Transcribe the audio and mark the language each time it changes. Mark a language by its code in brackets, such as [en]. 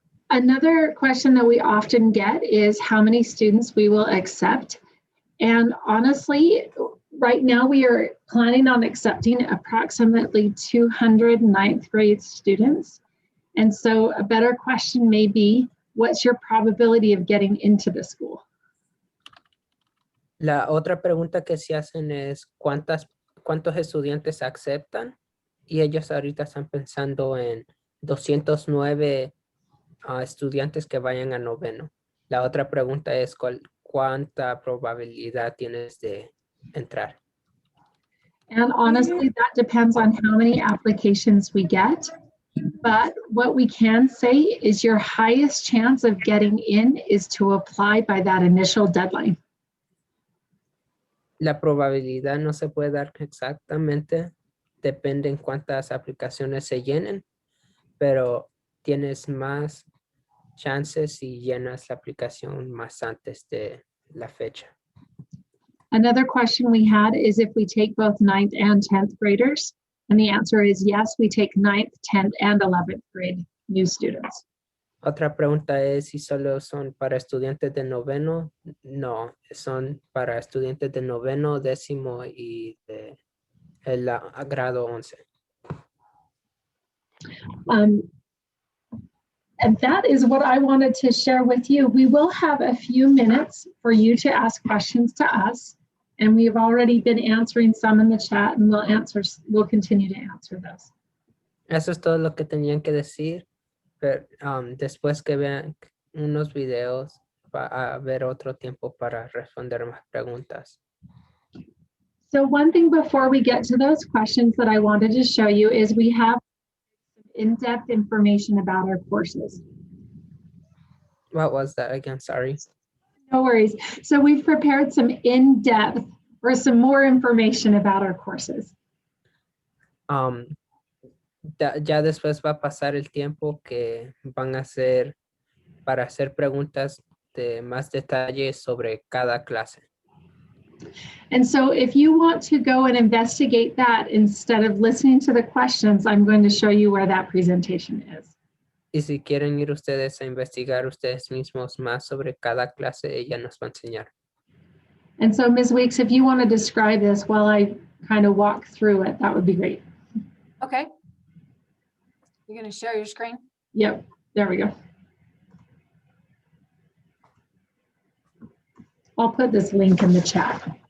[en] Another question that we often get is how many students we will accept. And honestly, right now we are planning on accepting approximately 200 ninth grade students. And so a better question may be, what's your probability of getting into the school? [es] La otra pregunta que se hacen es cuántos estudiantes aceptan, y ellos ahorita están pensando en 209 estudiantes que vayan a noveno. La otra pregunta es cuánta probabilidad tienes de entrar. [en] And honestly, that depends on how many applications we get. But what we can say is your highest chance of getting in is to apply by that initial deadline. [es] La probabilidad no se puede dar exactamente, depende en cuántas aplicaciones se llenen, pero tienes más chances si llenas la aplicación más antes de la fecha. [en] Another question we had is if we take both 9th and 10th graders. And the answer is yes, we take 9th, 10th, and 11th grade new students. [es] Otra pregunta es si solo son para estudiantes de noveno. No, son para estudiantes de noveno, décimo y de el grado 11. [en] And that is what I wanted to share with you. We will have a few minutes for you to ask questions to us. And we've already been answering some in the chat, and we'll continue to answer those. [es] Eso es todo lo que tenían que decir. Pero, después que vean unos videos, va a haber otro tiempo para responder más preguntas. [en] So one thing before we get to those questions that I wanted to show you is we have in-depth information about our courses. What was that again? Sorry. No worries. So we've prepared some in-depth or some more information about our courses. [es] Ya después va a pasar el tiempo que van a hacer para hacer preguntas de más detalle sobre cada clase. [en] And so if you want to go and investigate that instead of listening to the questions, I'm going to show you where that presentation is. [es] Y si quieren ir ustedes a investigar ustedes mismos más sobre cada clase, ella nos va a enseñar. [en] And so Ms. Weeks, if you want to describe this while I kind of walk through it, that would be great. Okay. You're going to share your screen? Yep, there we go. I'll put this link in the chat.